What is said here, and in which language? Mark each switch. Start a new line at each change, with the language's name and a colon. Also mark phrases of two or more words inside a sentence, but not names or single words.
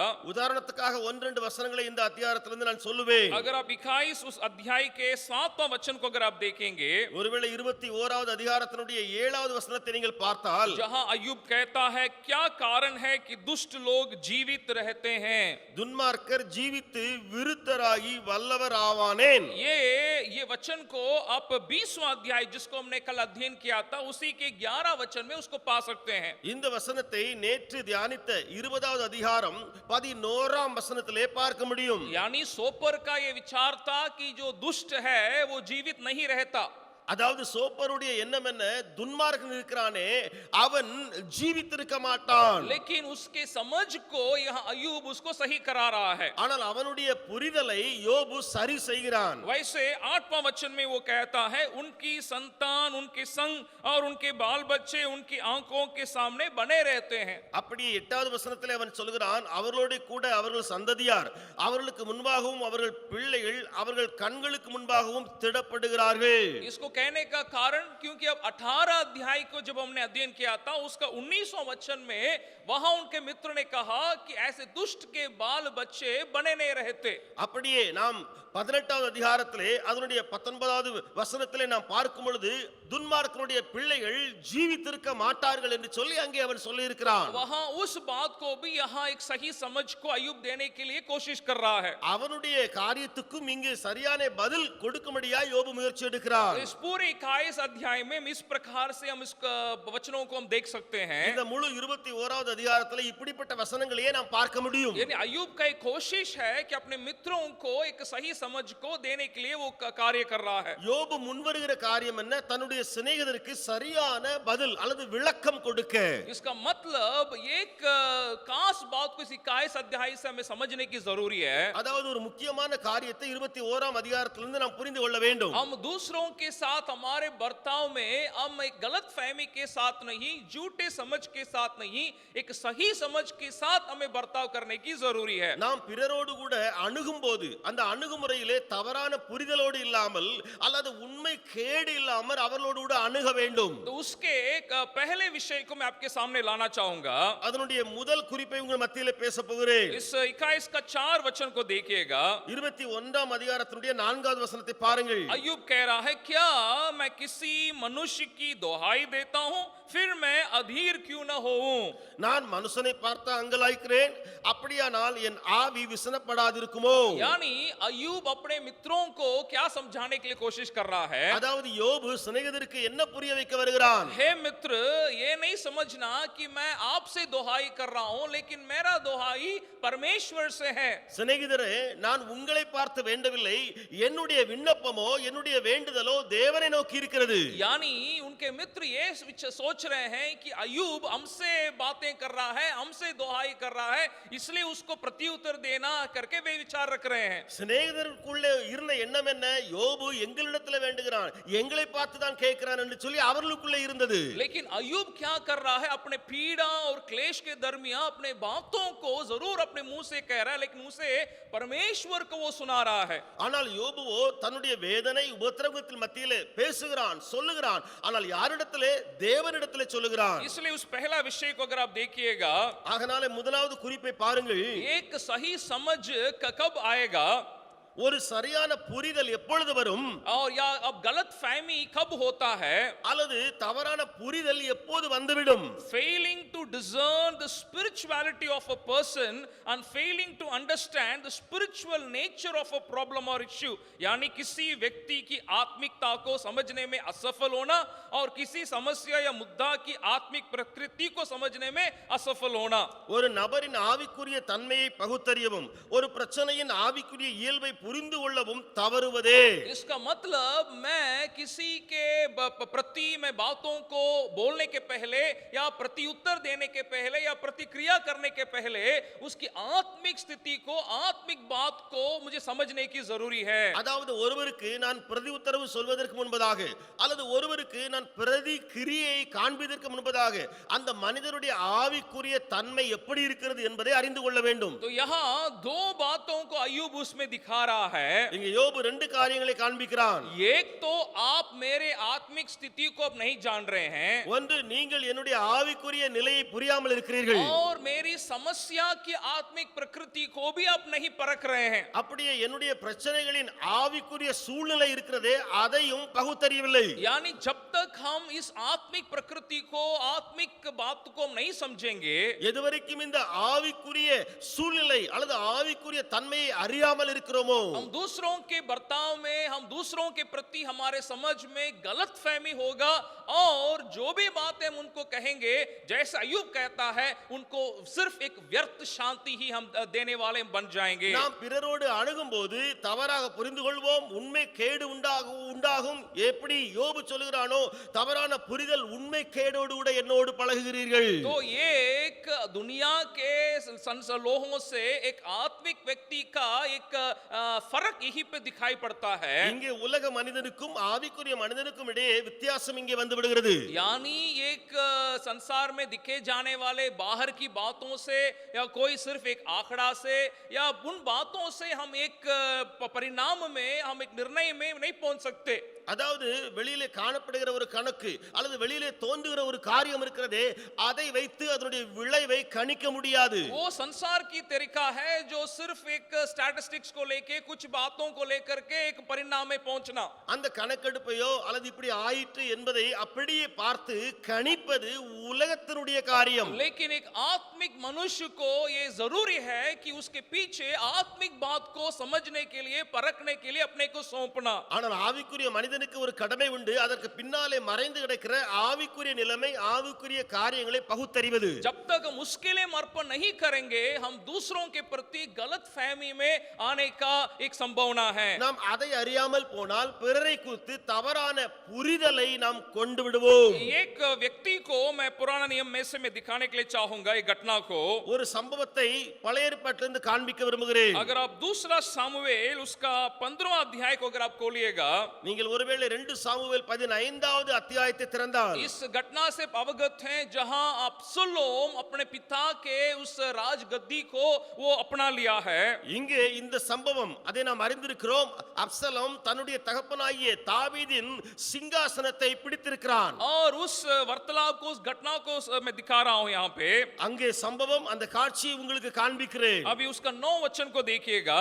Tamil: உதாரணத்துக்காக 1-2 வசனங்களை இந்த அத்தியாயத்திலிருந்து நான் சொல்லுவேன்.
Hindi: अगर आप 21 उस अध्याय के 7वां वचन को अगर आप देखेंगे,
Tamil: ஒருவேளை 21வது அதிகாரத்தினுடைய 7வது வசனத்தை நீங்கள் பார்த்தால்,
Hindi: जहां अय्यूब कहता है क्या कारण है कि दुष्ट लोग जीवित रहते हैं.
Tamil: துன்மார்க்கர் ஜீவித்து விருத்தராகி வல்லவர் ஆவானேன்.
Hindi: ये वचन को आप 20वां अध्याय जिसको हमने कल अध्ययन किया था उसी के 11 वचन में उसको पा सकते हैं.
Tamil: இந்த வசனத்தை நேற்று தியானித்த 20வது அதிகாரம் 11ஆம் வசனத்திலே பார்க்க முடியும்.
Hindi: यानी सोपर का ये विचार था कि जो दुष्ट है वो जीवित नहीं रहता.
Tamil: அதாவது சோப்பருடைய எண்ணம் என்ன, துன்மார்க்கன் இருக்கிறானே அவன் ஜீவித்திருக்க மாட்டான்.
Hindi: लेकिन उसके समझ को यहाँ अय्यूब उसको सही करा रहा है.
Tamil: ஆனால் அவனுடைய புரிதலை யோபு சரி செய்கிறான்.
Hindi: वैसे 8वां वचन में वो कहता है उनकी संतान उनके संग और उनके बाल बच्चे उनकी आंखों के सामने बने रहते हैं.
Tamil: அப்படியே 8வது வசனத்திலே அவன் சொல்கிறான், அவர்களோடு கூட அவர்கள் சந்ததியார் அவர்களுக்கு முன்பாகவும் அவர்கள் பிள்ளைகள் அவர்கள் கண்களுக்கு முன்பாகவும் திடப்படுகிறார்கள்.
Hindi: इसको कहने का कारण क्योंकि अब 18 अध्याय को जब हमने अध्ययन किया था उसका 19वां वचन में वहां उनके मित्र ने कहा कि ऐसे दुष्ट के बाल बच्चे बने नहीं रहते.
Tamil: அப்படியே நாம் 18வது அதிகாரத்திலே அதனுடைய 19வது வசனத்திலே நாம் பார்க்கும் பொழுது துன்மார்க்கனுடைய பிள்ளைகள் ஜீவித்திருக்க மாட்டார்கள் என்று சொல்லி அங்கே அவன் சொல்லி இருக்கிறான்.
Hindi: वहां उस बात को भी यहां एक सही समझ को अय्यूब देने के लिए कोशिश कर रहा है.
Tamil: அவனுடைய காரியத்துக்கும் இங்கே சரியான பதில் கொடுக்கும்படியா யோபு முயற்சி எடுக்கிறான்.
Hindi: इस पूरे 21 अध्याय में इस प्रकार से हम इस वचनों को हम देख सकते हैं.
Tamil: இந்த முழு 21வது அதிகாரத்திலே இப்படிப்பட்ட வசனங்களையே நாம் பார்க்க முடியும்.
Hindi: यानी अय्यूब का एक कोशिश है कि अपने मित्रों को एक सही समझ को देने के लिए वो कार्य कर रहा है.
Tamil: யோபு முன்வருகிற காரியம் என்ன, தன்னுடைய சிநேகிதருக்கு சரியான பதில் அல்லது விளக்கம் கொடுக்க.
Hindi: इसका मतलब एक खास बात को इस 21 अध्याय से हमें समझने की जरूरी है.
Tamil: அதாவது ஒரு முக்கியமான காரியத்தை 21ஆம் அதிகாரத்திலிருந்து நாம் புரிந்து கொள்ள வேண்டும்.
Hindi: हम दूसरों के साथ हमारे बर्ताव में हम एक गलत फहमी के साथ नहीं, झूठे समझ के साथ नहीं, एक सही समझ के साथ हमें बर्ताव करने की जरूरी है.
Tamil: நாம் பிறரோடு கூட அணுகும்போது அந்த அணுகுமுறையிலே தவறான புரிதலோடு இல்லாமல் அல்லது உண்மை கேடு இல்லாமல் அவர்களோடு கூட அணுக வேண்டும்.
Hindi: तो उसके एक पहले विषय को मैं आपके सामने लाना चाहूंगा.
Tamil: அதனுடைய முதல் குறிப்பை உங்கள் மத்தியிலே பேச போகிறேன்.
Hindi: इस 21 का 4 वचन को देखिएगा.
Tamil: 21ஆம் அதிகாரத்தினுடைய 4வது வசனத்தை பாருங்கள்.
Hindi: अय्यूब कह रहा है क्या मैं किसी मनुष्य की दोहाई देता हूं फिर मैं अधीर क्यों न होऊं.
Tamil: நான் மனுஷனை பார்த்து அங்கலாய்க்கிறேன், அப்படியானால் என் ஆவி விசனப்படாதிருக்குமோ.
Hindi: यानी अय्यूब अपने मित्रों को क्या समझाने के लिए कोशिश कर रहा है.
Tamil: அதாவது யோபு சிநேகிதருக்கு என்ன புரிய வைக்க வருகிறான்.
Hindi: हे मित्र, ये नहीं समझना कि मैं आपसे दोहाई कर रहा हूं लेकिन मेरा दोहाई परमेश्वर से है.
Tamil: சிநேகிதரே, நான் உங்களை பார்த்து வேண்டவில்லை, என்னுடைய விண்ணப்பமோ என்னுடைய வேண்டுதலோ தேவனை நோக்கி இருக்கிறது.
Hindi: यानी उनके मित्र ये सोच रहे हैं कि अय्यूब हमसे बातें कर रहा है, हमसे दोहाई कर रहा है, इसलिए उसको प्रत्युत्तर देना करके वे विचार रख रहे हैं.
Tamil: சிநேகிதருக்குள்ளே இருந்த எண்ணம் என்ன, யோபு எங்களிடத்தில் வேண்டுகிறான், எங்களை பார்த்து தான் கேட்கிறான் என்று சொல்லி அவர்களுக்குள்ளே இருந்தது.
Hindi: लेकिन अय्यूब क्या कर रहा है, अपने पीड़ा और क्लेश के दरमियान अपने बातों को जरूर अपने मुंह से कह रहा है लेकिन मुंह से परमेश्वर को वो सुना रहा है.
Tamil: ஆனால் யோபுவோ தன்னுடைய வேதனை உபத்திரவத்தின் மத்தியிலே பேசுகிறான், சொல்லுகிறான், ஆனால் யாரிடத்திலே, தேவனிடத்திலே சொல்லுகிறான்.
Hindi: इसलिए उस पहला विषय को अगर आप देखिएगा,
Tamil: ஆகனாலே முதலாவது குறிப்பை பாருங்கள்.
Hindi: एक सही समझ कब आएगा
Tamil: ஒரு சரியான புரிதல் எப்பொழுது வரும்,
Hindi: और या अब गलत फहमी कब होता है,
Tamil: அல்லது தவறான புரிதல் எப்போது வந்துவிடும்.
English: failing to discern the spirituality of a person and failing to understand the spiritual nature of a problem or issue.
Hindi: यानी किसी व्यक्ति की आत्मिकता को समझने में असफल होना और किसी समस्या या मुद्दा की आत्मिक प्रकृति को समझने में असफल होना.
Tamil: ஒரு நபரின் ஆவிக்குரிய தன்மையை பகுத்தறியவும் ஒரு பிரச்சனையின் ஆவிக்குரிய இயல்பை புரிந்து கொள்ளவும் தவறுவதே.
Hindi: इसका मतलब मैं किसी के प्रति मैं बातों को बोलने के पहले या प्रत्युत्तर देने के पहले या प्रतिक्रिया करने के पहले उसकी आत्मिक स्थिति को आत्मिक बात को मुझे समझने की जरूरी है.
Tamil: அதாவது ஒருவருக்கு நான் பிரதி உத்தரவு சொல்வதற்கு முன்பதாக அல்லது ஒருவருக்கு நான் பிரதி கிரியை காண்பதற்கு முன்பதாக அந்த மனிதனுடைய ஆவிக்குரிய தன்மை எப்படி இருக்கிறது என்பதை அறிந்து கொள்ள வேண்டும்.
Hindi: तो यहाँ दो बातों को अय्यूब उसमें दिखा रहा है.
Tamil: இங்க யோபு ரெண்டு காரியங்களை காண்பிக்கிறான்.
Hindi: एक तो आप मेरे आत्मिक स्थिति को अब नहीं जान रहे हैं.
Tamil: ஒன்று, நீங்கள் என்னுடைய ஆவிக்குரிய நிலையை புரியாமல் இருக்கிறீர்கள்.
Hindi: और मेरी समस्या की आत्मिक प्रकृति को भी आप नहीं परख रहे हैं.
Tamil: அப்படியே என்னுடைய பிரச்சனைகளின் ஆவிக்குரிய சூழ்நிலை இருக்கிறதே அதையும் பகுத்தறியவில்லை.
Hindi: यानी जब तक हम इस आत्मिक प्रकृति को आत्मिक बात को हम नहीं समझेंगे,
Tamil: எதுவரைக்கும் இந்த ஆவிக்குரிய சூழ்நிலை அல்லது ஆவிக்குரிய தன்மையை அறியாமல் இருக்கிறோமோ,
Hindi: हम दूसरों के बर्ताव में हम दूसरों के प्रति हमारे समझ में गलत फहमी होगा और जो भी बातें हम उनको कहेंगे जैसे अय्यूब कहता है उनको सिर्फ एक व्यर्थ शांति ही हम देने वाले बन जाएंगे.
Tamil: நாம் பிறரோடு அணுகும்போது தவறாக புரிந்து கொள்வோம், உண்மை கேடு உண்டாகும். எப்படி யோபு சொல்கிறானோ, தவறான புரிதல் உண்மை கேடோடு கூட என்னோடு பழகுகிறீர்கள்.
Hindi: तो ये एक दुनिया के लोगों से एक आत्मिक व्यक्ति का एक फर्क यही पे दिखाई पड़ता है.
Tamil: இங்கே உலக மனிதனுக்கும் ஆவிக்குரிய மனிதனுக்கும் இடையே வித்தியாசம் இங்கே வந்து விடுகிறது.
Hindi: यानी एक संसार में दिखे जाने वाले बाहर की बातों से या कोई सिर्फ एक आंकड़ा से या उन बातों से हम एक परिणाम में हम एक निर्णय में नहीं पहुंच सकते.
Tamil: அதாவது வெளியிலே காணப்படுகிற ஒரு கணக்கு அல்லது வெளியிலே தோன்றுகிற ஒரு காரியம் இருக்கிறதே, அதை வைத்து அதனுடைய விளைவை கணிக்க முடியாது.
Hindi: वो संसार की तरीका है जो सिर्फ एक स्टैटिस्टिक्स को लेके कुछ बातों को लेकर के एक परिणाम में पहुंचना.
Tamil: அந்த கணக்கெடுப்பையோ அல்லது இப்படி ஆயிற்று என்பதை அப்படியே பார்த்து கணிப்பது உலகத்தினுடைய காரியம்.
Hindi: लेकिन एक आत्मिक मनुष्य को ये जरूरी है कि उसके पीछे आत्मिक बात को समझने के लिए परखने के लिए अपने को सौंपना.
Tamil: ஆனால் ஆவிக்குரிய மனிதனுக்கு ஒரு கடமை உண்டு, அதற்கு பின்னாலே மறைந்து கிடக்கிற ஆவிக்குரிய நிலைமை ஆவிக்குரிய காரியங்களை பகுத்தறிவது.
Hindi: जब तक हम उसके लिए अर्पण नहीं करेंगे हम दूसरों के प्रति गलत फहमी में आने का एक संभावना है.
Tamil: நாம் அதை அறியாமல் போனால் பிறரை குறித்து தவறான புரிதலை நாம் கொண்டு விடுவோம்.
Hindi: एक व्यक्ति को मैं पुराना नियम में से मैं दिखाने के लिए चाहूंगा एक घटना को.
Tamil: ஒரு சம்பவத்தை பழைய ஏற்பாட்டிலிருந்து காண்பிக்க விரும்புகிறேன்.
Hindi: अगर आप दूसरा सामुएल उसका 15वां अध्याय को अगर आप खोलिएगा,
Tamil: நீங்கள் ஒருவேளை 2 சாமுவேல் 15வது அத்தியாயத்தை திறந்தால்
Hindi: इस घटना से अवगत हैं जहां अब्सलोम अपने पिता के उस राजगद्दी को वो अपना लिया है.
Tamil: இங்கே இந்த சம்பவம் அதை நாம் அறிந்திருக்கிறோம். அப்சலோம் தன்னுடைய தகப்பனாகிய தாவீதின் சிங்காசனத்தை பிடித்திருக்கிறான்.
Hindi: और उस वार्तालाप को उस घटना को मैं दिखा रहा हूं यहां पे.
Tamil: அங்கே சம்பவம் அந்த காட்சியை உங்களுக்கு காண்பிக்கிறேன்.
Hindi: अभी उसका 9 वचन को देखिएगा.